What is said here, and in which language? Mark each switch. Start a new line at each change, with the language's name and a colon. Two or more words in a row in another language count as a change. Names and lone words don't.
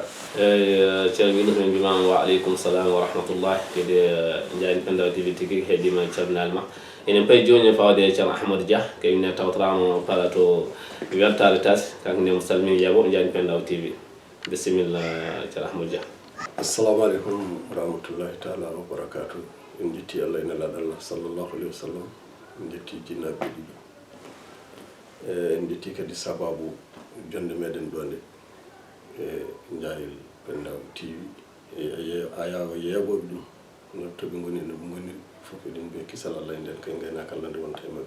Fula: eyyi ceerno Younous min mbimama
Arabic: وعليكم السلام ورحمة الله
Fula: kadi Ndiayel Pendaw TV tigui heeɗima calminal ma. enen payi joni fawde ceerno Ahmadou Dia kayne tawtorama plateau weltare taske kanko nde mo salmini yeɓoɓe Ndiayel Pendaw TV bisimilla ceerno Ahmadou Dia.
Arabic: السلام عليكم ورحمة الله تعالى وبركاته.
Fula: en jetti allah e nelaɗo allah
Arabic: صلى الله عليه وسلم.
Fula: en jetti jinnaɓe ɗiɗi en jetti kadi sababu jonde meɗen ɗo nde e Ndiayel Pendaw TV a yawa yeeɓoɓe ɗum no toɓe goni no ɓe goni fof eɗen mbiya kisal allah e nden kay gaynaka allah nde wonta e mabɓe.